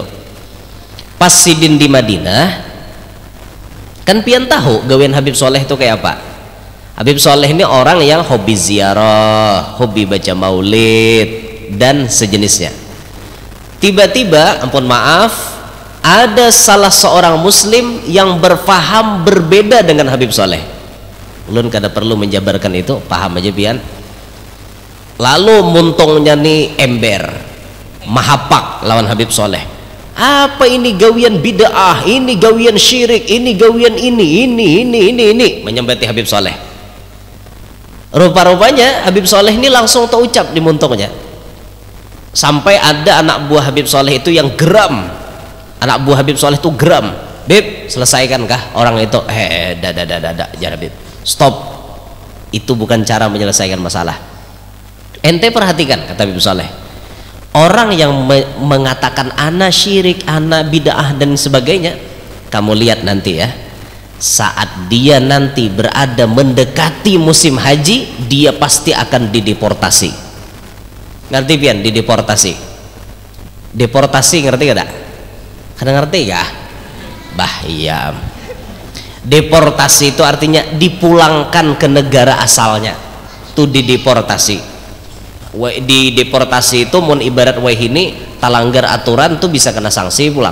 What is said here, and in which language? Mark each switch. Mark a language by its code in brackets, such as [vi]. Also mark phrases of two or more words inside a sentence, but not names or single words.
[bjn] Pas sidin di Madinah, kan pian tahu gawean Habib Soleh itu kayak apa. [id] Habib Soleh ini orang yang hobi ziarah, hobi baca maulid dan sejenisnya. Tiba-tiba, ampun maaf, ada salah seorang muslim yang berfaham berbeda dengan Habib Soleh. [bjn] Ulun kada perlu menjabarkan itu, paham aja pian. Lalu muntungnya nih ember, mahapak lawan Habib Soleh. Apa ini gawian bid'ah, ini gawian syirik, ini gawian ini, menyembati Habib Soleh. [id] Rupa-rupanya Habib Soleh ini langsung terucap di muntungnya. Sampai ada anak buah Habib Soleh itu yang geram. Anak buah Habib Soleh itu geram. Bib, selesaikan kah orang itu? Jangan Bib, stop. Itu bukan cara menyelesaikan masalah. Ente perhatikan, kata Habib Soleh, orang yang mengatakan ana syirik, ana bid'ah dan sebagainya, kamu lihat nanti ya, saat dia nanti berada mendekati musim haji, dia pasti akan dideportasi. [bjn] Ngerti pian dideportasi? [id] Deportasi ngerti gak? [bjn] Kada ngerti ya? Bah iya. [id] Deportasi itu artinya dipulangkan ke negara asalnya. Itu dideportasi. [bjn] Di deportasi itu mun ibarat ini talanggar aturan tuh bisa kena sanksi pulang.